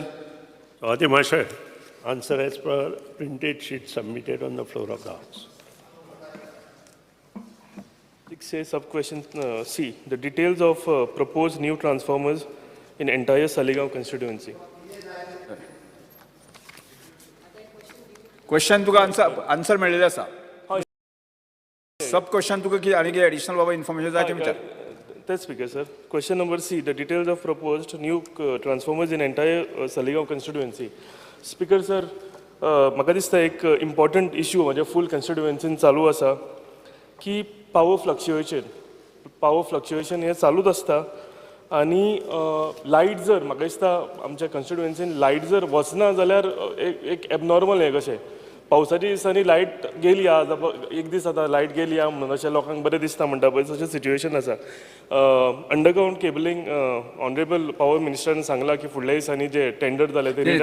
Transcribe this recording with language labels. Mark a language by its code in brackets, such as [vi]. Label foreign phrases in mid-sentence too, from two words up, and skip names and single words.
[en] Masha, answer as per printed sheet submitted on the floor of the House. 6A, sub question C. The details of proposed new transformers in entire Saligaon constituency. [kok] Question तुका answer मेळिल्लें आसा. Sub question तुका कितें आनी कितें additional बाबा information जाय तें विचार. [en] That's speaker, sir. Question number C. The details of proposed new transformers in entire Saligaon constituency. Speaker, sir, [kok] म्हाका दिसता एक [en] important issue [kok] म्हज्या [en] full constituency [kok] चालू आसा की [en] power fluctuation [kok] हें चालूच आसता आनी लायट जर म्हाका दिसता आमच्या कॉन्स्टिट्युएन्सीन लायट जर वचना जाल्यार एक एबनॉर्मल हें कशें पावसाच्या दिसांनी लायट गेली आज एक दीस आतां लायट गेली आ म्हणून अशें लोकांक बरें दिसता म्हणटा पळय तशें सिच्युएशन आसा [en] underground cabling [kok] ऑनरेबल पावर मिनिस्टरान सांगलां की फुडल्या दिसांनी जे टेंडर जाले ते